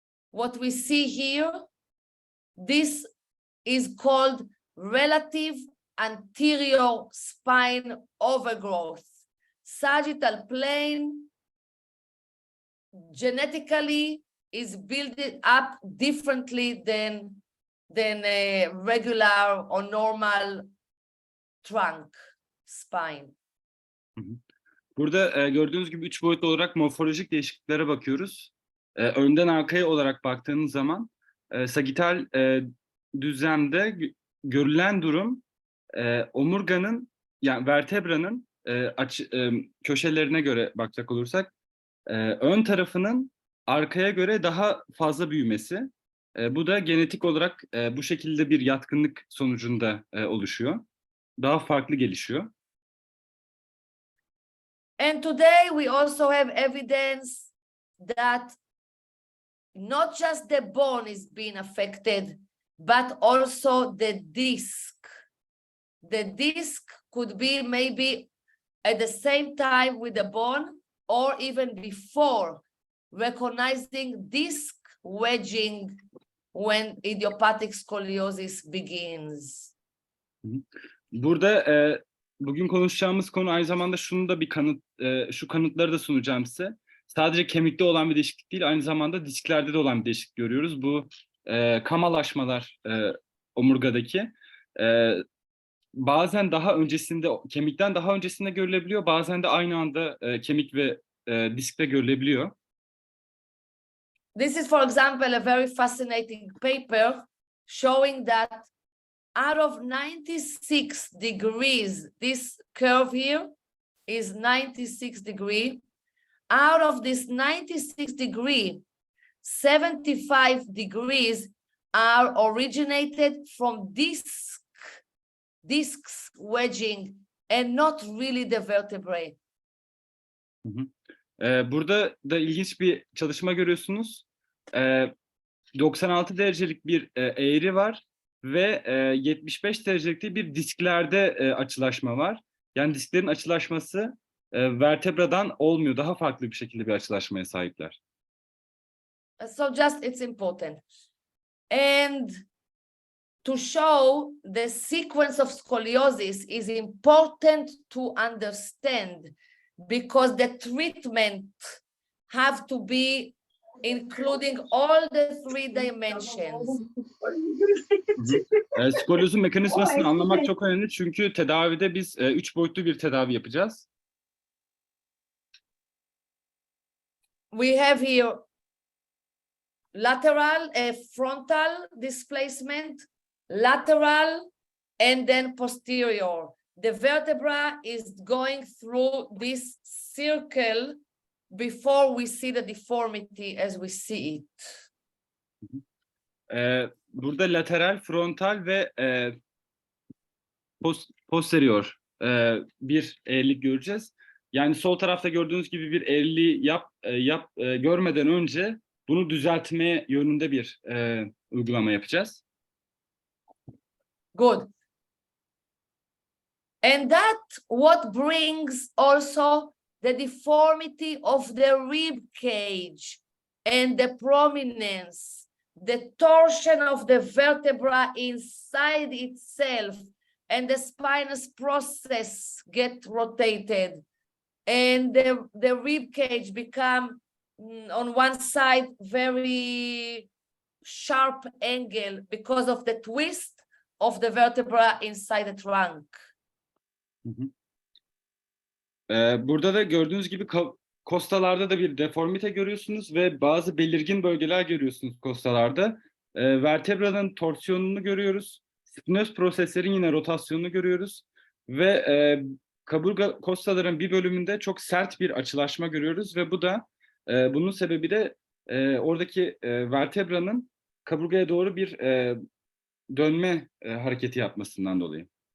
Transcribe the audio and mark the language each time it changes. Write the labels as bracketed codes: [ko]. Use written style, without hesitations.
[en] what we see here, this is called relative anterior spine overgrowth. Sagittal plane genetically is built up differently than a regular or normal trunk spine. [tr] Burada gördüğünüz gibi 3 boyutlu olarak morfolojik değişikliklere bakıyoruz. Önden arkaya olarak baktığınız zaman sagital düzlemde görülen durum omurganın, yani vertebranın köşelerine göre bakacak olursak ön tarafının arkaya göre daha fazla büyümesi. Bu da genetik olarak bu şekilde bir yatkınlık sonucunda oluşuyor. Daha farklı gelişiyor. [en] And today we also have evidence that not just the bone is being affected, but also the disc. The disc could be maybe at the same time with the bone or even before, recognizing disc wedging when idiopathic scoliosis begins. [tr] Burada bugün konuşacağımız konu aynı zamanda şunu da şu kanıtları da sunacağım size. Sadece kemikte olan bir değişiklik değil, aynı zamanda disklerde de olan bir değişiklik görüyoruz. Bu kamalaşmalar omurgadaki bazen daha öncesinde, kemikten daha öncesinde görülebiliyor, bazen de aynı anda kemik ve diskte görülebiliyor. [en] This is, for example, a very fascinating paper showing that out of 96 degrees, this curve here is 96 degrees. Out of this 96 degrees, 75 degrees are originated from discs wedging and not really the vertebrae. [tr] Burada da ilginç bir çalışma görüyorsunuz. 96 derecelik bir eğri var ve 75 derecelik bir disklerde açılaşma var. Yani disklerin açılaşması vertebradan olmuyor. Daha farklı bir şekilde bir açılaşmaya sahipler. [en] So just it's important. And to show the sequence of scoliosis is important to understand because the treatment have to be including all the 3 dimensions. [tr] Skolyozun mekanizmasını anlamak çok önemli çünkü tedavide biz 3 boyutlu bir tedavi yapacağız. [en] We have here lateral, frontal displacement, lateral, and then posterior. The vertebra is going through this circle before we see the deformity as we see it. [tr] Burada lateral, frontal ve posterior bir eğrilik göreceğiz. Yani sol tarafta gördüğünüz gibi bir eğriliği görmeden önce bunu düzeltmeye yönünde bir uygulama yapacağız. [en] Good. And that what brings also the deformity of the rib cage and the prominence, the torsion of the vertebra inside itself, and the spinous process get rotated, and the rib cage become on one side very sharp angle because of the twist of the vertebra inside the trunk. [tr] Burada da gördüğünüz gibi kostalarda da bir deformite görüyorsunuz ve bazı belirgin bölgeler görüyorsunuz kostalarda. Vertebranın torsiyonunu görüyoruz. Spinöz proseslerin yine rotasyonunu görüyoruz. Ve kaburga kostaların bir bölümünde çok sert bir açılaşma görüyoruz ve bu da bunun sebebi de oradaki vertebranın kaburgaya doğru bir dönme hareketi yapmasından dolayı.